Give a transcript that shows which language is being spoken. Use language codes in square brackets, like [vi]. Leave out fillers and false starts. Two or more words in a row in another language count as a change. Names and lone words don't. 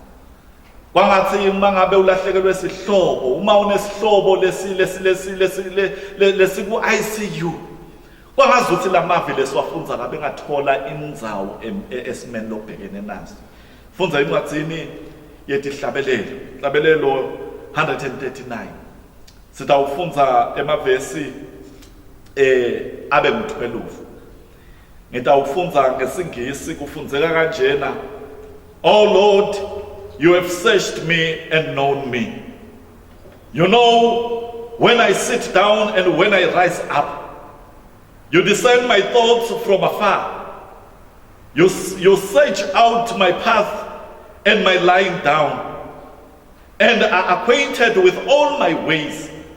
[ss] Kwangathi uma ngabe ulahlekelwe sihlobo, uma unesihlobo lesiku ICU, kwangazi ukuthi lamavi lesiwafunza ngabe ngathola indzawo esimeni lobhekene naso. Funza incwadzini yetihlabelelo 139. Sitawufunza emavesi abe ngu-12. Ngitawufunza ngesingisi, kufunzeka kanjena: [en] Oh Lord, you have searched me and known me. You know when I sit down and when I rise up. You discern my thoughts from afar. You search out my path and my lying down, and are acquainted with all my ways.